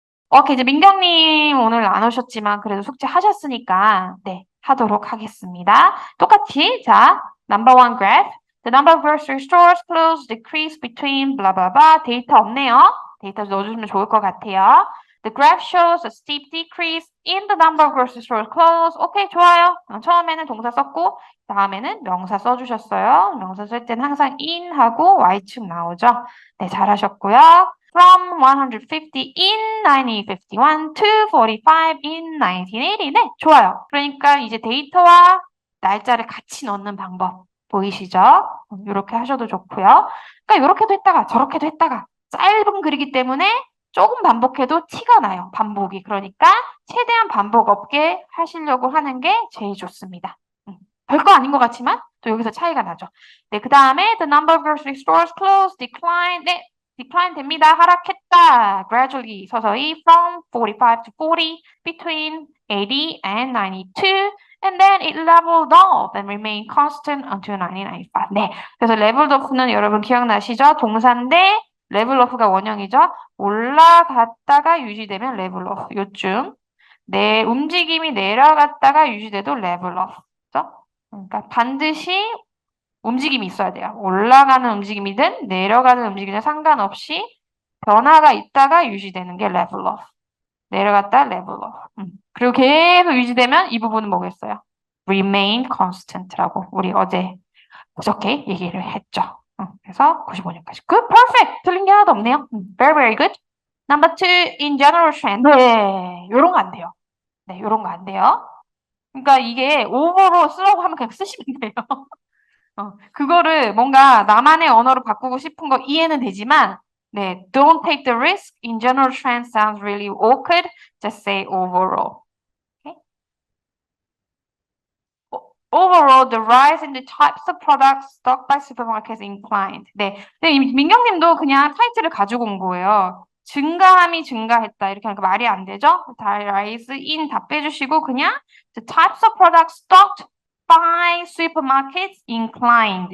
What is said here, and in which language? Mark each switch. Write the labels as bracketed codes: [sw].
[ko] 오케이, 이제 민경님 오늘 안 오셨지만 그래도 숙제 하셨으니까, 네, 하도록 하겠습니다. 똑같이, 자, [en] number one graph. The number of grocery stores closed decrease between blah blah blah. [ko] 데이터 없네요. 데이터 넣어주시면 좋을 것 같아요. [en] The graph shows a steep decrease in the number of grocery stores closed. [ko] 오케이, 좋아요. 처음에는 동사 썼고, 다음에는 명사 써주셨어요. 명사 쓸 때는 항상 in 하고 y축 나오죠. 네, 잘하셨고요. [en] From 150 in 1951 to 45 in 1980. [ko] 네, 좋아요. 그러니까 이제 데이터와 날짜를 같이 넣는 방법 보이시죠? 이렇게 하셔도 좋고요. 그러니까 이렇게도 했다가 저렇게도 했다가 짧은 글이기 때문에 조금 반복해도 티가 나요. 반복이. 그러니까 최대한 반복 없게 하시려고 하는 게 제일 좋습니다. 별거 아닌 것 같지만 또 여기서 차이가 나죠. 네, 그 다음에 [en] the number of grocery stores closed, decline. [ko] 네, decline 됩니다. 하락했다. [en] gradually, 서서히 from 45 to 40, between 80 and 92, and then it leveled off and remained constant until 1995. [ko] 네, 그래서 leveled off는 여러분 기억나시죠? 동사인데 level off가 원형이죠. 올라갔다가 유지되면 level off. 요쯤. 내 움직임이 내려갔다가 유지돼도 level off. 그죠? 그러니까 반드시 움직임이 있어야 돼요. 올라가는 움직임이든 내려가는 움직임이든 상관없이 변화가 있다가 유지되는 게 level off. 내려갔다 level off. 그리고 계속 유지되면 이 부분은 뭐겠어요? remain constant라고 우리 어제 그저께 얘기를 했죠. 그래서 95년까지. [en] Good, perfect. [ko] 틀린 게 하나도 없네요. [en] Very, very good. Number two, in general trend. [ko] 네, 요런 거 안 돼요. 네, 요런 거 안 돼요. 그러니까 이게 오버로 쓰라고 하면 그냥 쓰시면 돼요. 그거를 뭔가 나만의 언어로 바꾸고 싶은 거 이해는 되지만, 네, [en] don't take the risk. In general trend sounds really awkward. Just say overall. Okay? Overall, the rise in the types of products stocked by supermarkets inclined. [ko] 네, 네, 민경님도 그냥 타이틀을 가지고 온 거예요. 증가함이 증가했다 이렇게 하니까 말이 안 되죠? [en] 다 rise in [ko] 다 빼주시고 그냥 [en] the types of products stocked by supermarkets inclined.